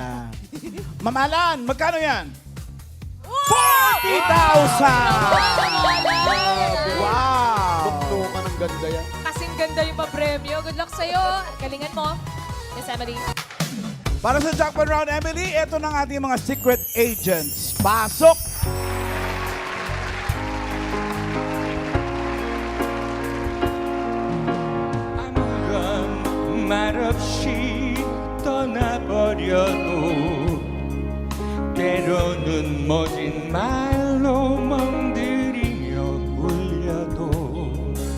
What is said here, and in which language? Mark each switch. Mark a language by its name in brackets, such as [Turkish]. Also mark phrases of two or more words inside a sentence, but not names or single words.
[Filipino] Ma'am Alan, magkano yan? 40,000! Wow! Buklo ka ng ganda yan. Kasing ganda yung papremyo. [English] Good luck [Filipino] sa'yo. Galingan mo. Miss Emily. Para sa [English] jackpot round, [Filipino] Emily, ito ng ating mga [English] secret agents. [Filipino] Pasok! [Korean] 아무런 말 없이 떠나버려도 때로는 모진 말로 멍들이며 울려도